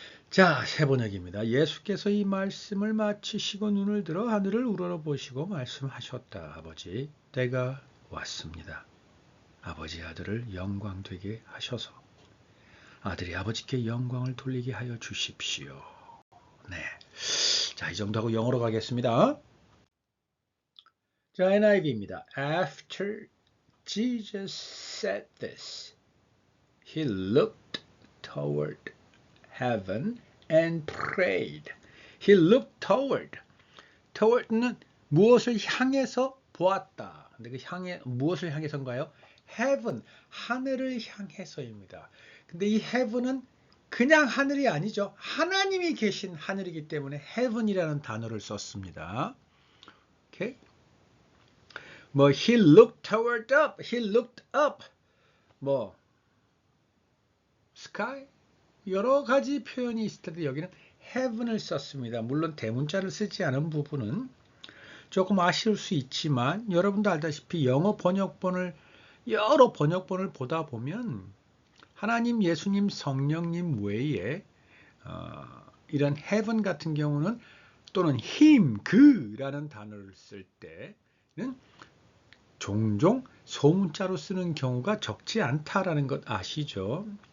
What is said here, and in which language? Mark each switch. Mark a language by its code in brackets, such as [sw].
[ko] 자, 세 번역입니다. 예수께서 이 말씀을 마치시고 눈을 들어 하늘을 우러러보시고 말씀하셨다. 아버지, 때가 왔습니다. 아버지 아들을 영광되게 하셔서 아들이 아버지께 영광을 돌리게 하여 주십시오. 네. 자, 이 정도 하고 영어로 가겠습니다. 자, NIV입니다. [en] After Jesus said this, he looked toward heaven and prayed. He looked toward. [ko] toward는 무엇을 향해서 보았다. 근데 그 무엇을 향해서인가요? heaven, 하늘을 향해서입니다. 근데 이 heaven은 그냥 하늘이 아니죠. 하나님이 계신 하늘이기 때문에 heaven이라는 단어를 썼습니다. 오케이? [en] he looked toward up, he looked up. sky? [ko] 여러 가지 표현이 있을 텐데 여기는 heaven을 썼습니다. 물론 대문자를 쓰지 않은 부분은 조금 아쉬울 수 있지만 여러분도 알다시피 여러 번역본을 보다 보면 하나님, 예수님, 성령님 외에 이런 heaven 같은 경우는 또는 him, 그라는 단어를 쓸 때는 종종 소문자로 쓰는 경우가 적지 않다라는 것 아시죠?